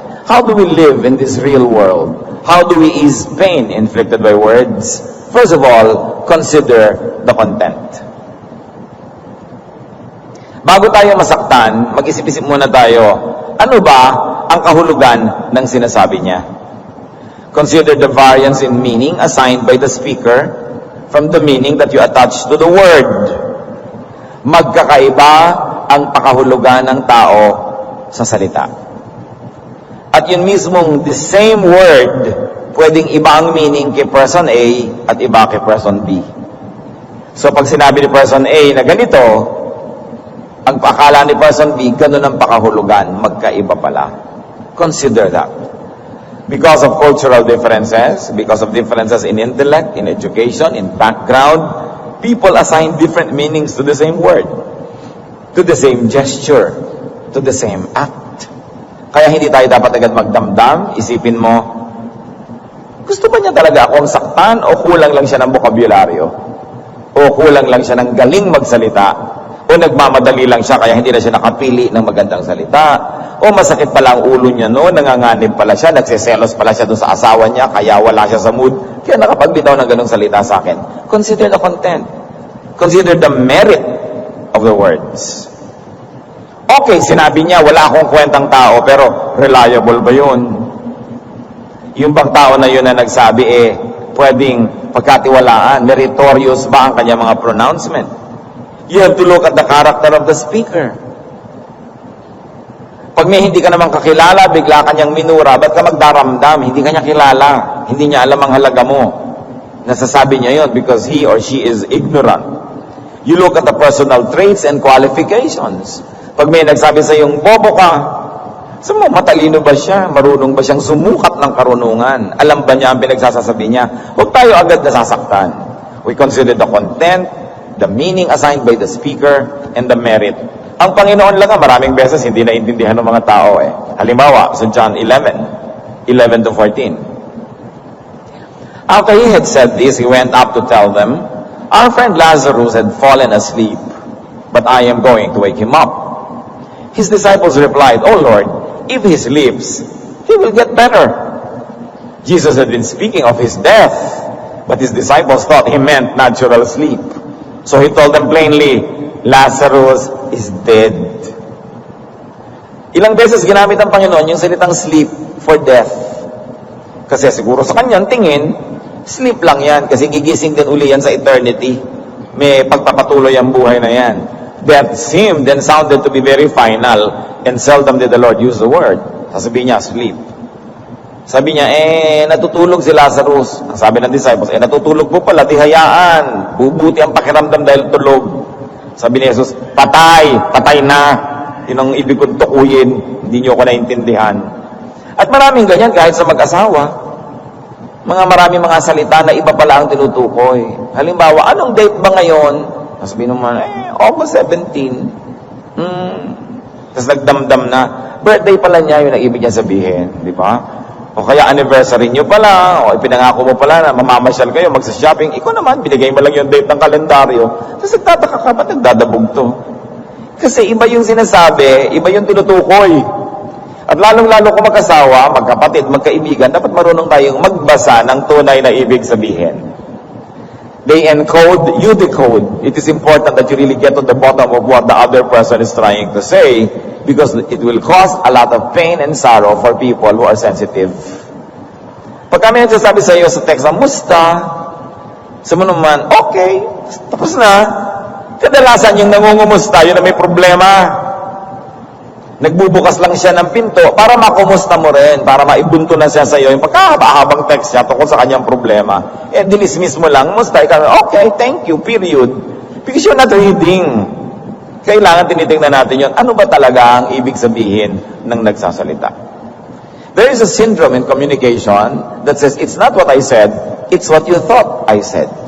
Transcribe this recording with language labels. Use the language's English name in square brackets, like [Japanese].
[English] How do we live in this real world? How do we ease pain inflicted by words? First of all, consider the content. [Filipino] Bago tayo masaktan, mag-isip-isip muna tayo, ano ba ang kahulugan ng sinasabi niya? [English] Consider the variance in meaning assigned by the speaker from the meaning that you attach to the word. [Filipino] Magkakaiba ang pakahulugan ng tao sa salita. At yun mismong [English] the same word, [Filipino] pwedeng iba ang meaning kay person A at iba kay person B. So pag sinabi ni person A na ganito, ang pakala ni person B, ganun ang pakahulugan, magkaiba pala. [English] Consider that. Because of cultural differences, because of differences in intellect, in education, in background, people assign different meanings to the same word, to the same gesture, to the same act. [Filipino] Kaya hindi tayo dapat agad magdamdam, isipin mo, gusto ba niya talaga akong saktan o kulang lang siya ng bokabularyo? O kulang lang siya ng galing magsalita? O nagmamadali lang siya kaya hindi na siya nakapili ng magandang salita? O masakit pala ang ulo niya noon, nanganganib pala siya, nagsiselos pala siya doon sa asawa niya kaya wala siya sa mood, kaya nakapagbitaw ng ganong salita sa akin. [English] Consider the content. Consider the merit of the words. [Filipino] Okay, sinabi niya, wala akong kwentang tao, pero reliable ba yun? Yung bang tao na yun na nagsabi, pwedeng pagkatiwalaan, meritorious ba ang kanyang mga pronouncement? [English] You have to look at the character of the speaker. [Filipino] Pag may hindi ka naman kakilala, bigla kanyang minura, ba't ka magdaramdam? Hindi kanya kilala. Hindi niya alam ang halaga mo. Nasasabi niya yon [English] because he or she is ignorant. You look at the personal traits and qualifications. [Filipino] Pag may nagsabi sa iyong bobo ka, sabi mo, matalino ba siya? Marunong ba siyang sumukat ng karunungan? Alam ba niya ang pinagsasasabi niya? Huwag tayo agad nasasaktan. [English] We consider the content, the meaning assigned by the speaker, and the merit. [Filipino] Ang Panginoon lang maraming beses hindi naintindihan ng mga tao eh. Halimbawa, sa John 11 to 14. [English] After he had said this, he went up to tell them, our friend Lazarus had fallen asleep, but I am going to wake him up. His disciples replied, Oh Lord, if he sleeps, he will get better. Jesus had been speaking of his death, but his disciples thought he meant natural sleep. So he told them plainly, Lazarus is dead. [Filipino] Ilang beses ginamit ng Panginoon yung salitang [English] sleep for death. [Filipino] Kasi siguro sa kanyang tingin, sleep lang yan kasi gigising din uli yan sa eternity. May pagpapatuloy ang buhay na yan. [English] Death seemed and sounded to be very final and seldom did the Lord use the word. [Filipino] Sasabihin niya, sleep. Sabi niya, natutulog si Lazarus. Ang sabi ng disciples, natutulog po pala, di hayaan. Bubuti ang pakiramdam dahil tulog. Sabi ni Jesus, patay na. Yun ang ibig kong tukuyin. Hindi niyo ako naintindihan. At maraming ganyan kahit sa mag-asawa. Maraming mga salita na iba pala ang tinutukoy. Halimbawa, anong date ba ngayon? Sabi naman, August 17. Tapos nagdamdam na, birthday pala niya, yun ang ibig niya sabihin. Di ba? O kaya anniversary niyo pala, o ipinangako mo pala na mamamasyal kayo, magsa-shopping. Ikaw naman, binigay mo lang yung date ng kalendaryo. Tapos nagtataka ka, ba't nagdadabog to? Kasi iba yung sinasabi, iba yung tinutukoy. At lalong-lalo kung mag-asawa, magkapatid, magkaibigan, dapat marunong tayong magbasa ng tunay na ibig sabihin. [English] They encode, you decode. It is important that you really get to the bottom of what the other person is trying to say because it will cause a lot of pain and sorrow for people who are sensitive. [Filipino] Pag kami nagsasabi sa iyo sa text, musta? Sabi mo naman, okay, tapos na. Kadalasan yung nangungumusta, yun na may problema. Nagbubukas lang siya ng pinto para makumusta mo rin, para maibunto na siya sa iyo. Yung pagkahaba-habang text siya tungkol sa kanyang problema. Dinismiss mo lang, musta? [English] Ikaw, okay, thank you, period. Because you're not reading. [Filipino] Kailangan tinitingnan natin yun. Ano ba talaga ang ibig sabihin ng nagsasalita? [English] There is a syndrome in communication that says, it's not what I said, it's what you thought I said.